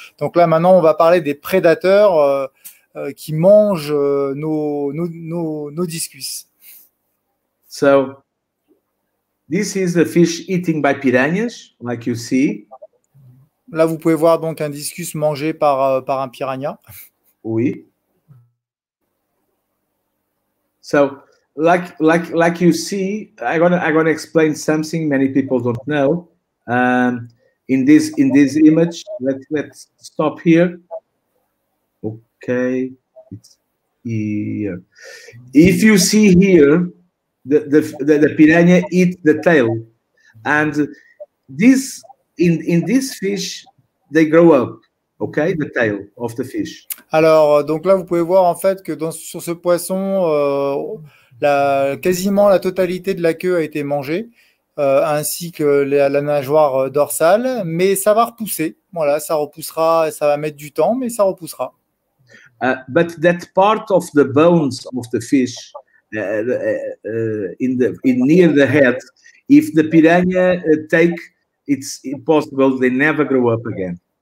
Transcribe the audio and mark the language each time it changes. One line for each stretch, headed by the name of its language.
French: Donc là, maintenant, on va parler des prédateurs qui mangent nos discus.
English: So, this is the fish eaten by piranhas, like you see.
French: Là, vous pouvez voir donc un discus mangé par un piranha. Oui.
English: So, like you see, I'm gonna explain something many people don't know. In this image, let's stop here. Okay, it's here. If you see here, the piranha eat the tail, and this in this fish they grow up. Okay, the tail of the fish.
French: Alors, donc là, vous pouvez voir en fait que sur ce poisson, quasiment la totalité de la queue a été mangée, ainsi que la nageoire dorsale, mais ça va repousser. Voilà, ça repoussera, ça va mettre du temps, mais ça repoussera.
English: But that part of the bones of the fish in near the head, if the piranha take, it's impossible. They never grow up again.